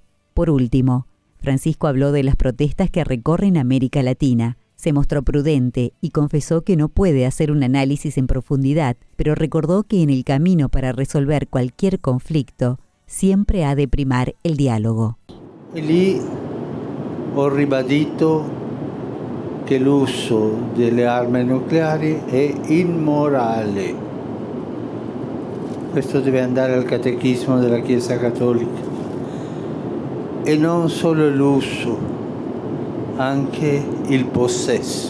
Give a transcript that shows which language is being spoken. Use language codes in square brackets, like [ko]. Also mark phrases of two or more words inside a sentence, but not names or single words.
[es] Por último, Francisco habló de las protestas que recorren América Latina. Se mostró prudente y confesó que no puede hacer un análisis en profundidad, pero recordó que en el camino para resolver cualquier conflicto siempre ha de primar el diálogo. [it] E lì ho ribadito che l'uso delle armi nucleari è immorale. Questo deve andare al Catechismo della Chiesa Cattolica. E non solo l'uso, anche il possesso.